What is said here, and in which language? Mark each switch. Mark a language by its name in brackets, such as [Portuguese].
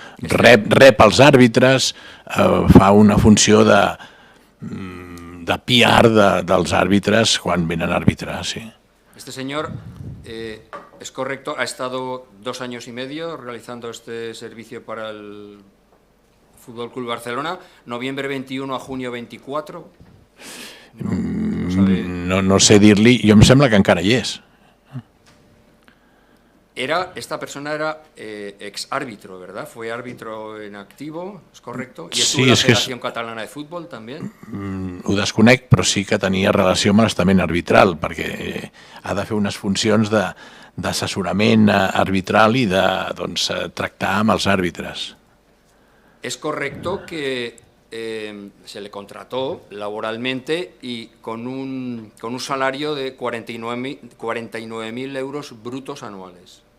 [Catalan] Rep els àrbitres, fa una funció de PR dels àrbitres quan venen a arbitrar, sí. [Spanish] Este señor, es correcto, ha estado 2 años y medio realizando este servicio para el Fútbol Club Barcelona, noviembre 21 a junio 24. [Catalan] No sé dir-li, jo em sembla que encara hi és. [Spanish] Esta persona era ex-árbitro, ¿verdad? Fue árbitro en activo, ¿es correcto? ¿Y estuvo [Catalan] Sí, [Spanish] en la [Catalan] és que [Spanish] Federación Catalana de Fútbol también? [Catalan] Ho desconec, però sí que tenia relació amb l'estament arbitral, perquè ha de fer unes funcions d'assessorament arbitral i de tractar amb els àrbitres. [Spanish] Es correcto que se le contrató laboralmente y con un salario de 49.000 euros brutos anuales.